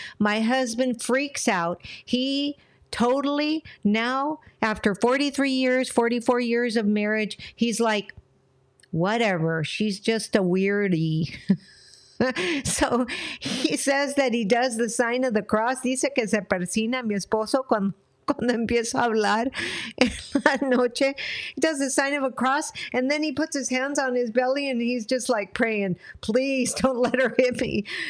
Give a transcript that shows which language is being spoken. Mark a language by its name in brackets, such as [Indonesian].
[English] My husband freaks out. He totally, now after 44 years of marriage, he's like, whatever, she's just a weirdie. So he says that he does the sign of the cross. [Spanish] Dice que se persina mi esposo cuando empieza a hablar en la noche. [English] He does the sign of a cross and then he puts his hands on his belly and he's just like praying, please don't let her hit me.